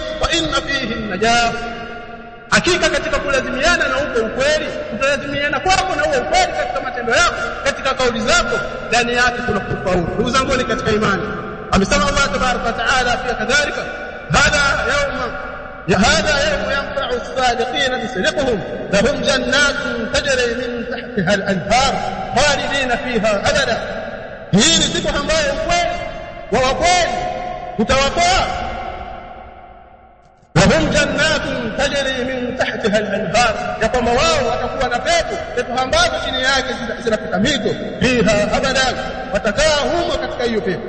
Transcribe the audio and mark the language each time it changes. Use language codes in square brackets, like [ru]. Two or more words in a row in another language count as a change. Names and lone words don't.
[ar] وإن فيه النجاح, [sw] hakika katika kulazimiana na uko ukweli, utalazimiana kwako na uko ukweli katika matendo yako, katika kauli zako, ndani yake kuna kufaulu. Ndugu zangu katika imani, amesema Allah [ar] تبارك وتعالى [sw] pia kadhalika, [ar] hadha يوم ينفع الصادقين بصدقهم لهم جنات تجري من تحتها الأنهار خالدين فيها أبدا. [sw] hii ni siku ambayo ukweli wa wakweli utawakoa. [ar] لهم جنات تجري من تحتها الأنهار, [sw] ya kwamba wao watakuwa na pepo ambazo chini yake zinapita mito, [ar] فيها أبدا, [sw] watakaa humo katika hiyo pepo.